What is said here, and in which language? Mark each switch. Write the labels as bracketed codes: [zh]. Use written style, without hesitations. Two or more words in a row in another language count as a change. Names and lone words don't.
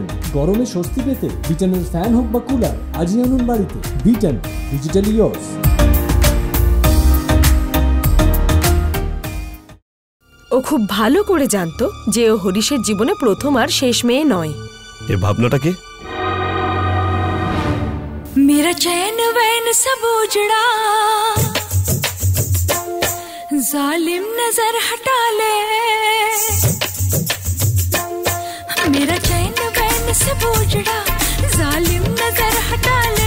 [bn] গরমে স্বস্তি পেতে বিটনের ফ্যান হোক বা কুলার আজই আনুন বাড়িতে। বিটন, [en] digitally yours. [bn] ও খুব ভালো করে জানতো যে ও হরিশের জীবনে প্রথম আর শেষ মেয়ে নয়। এই ভাবনাটা কি? [hi] मेरा चैन वैन सब उजड़ा, जालिम नजर हटा ले। मेरा चैन वैन सब उजड़ा, जालिम नजर हटा ले।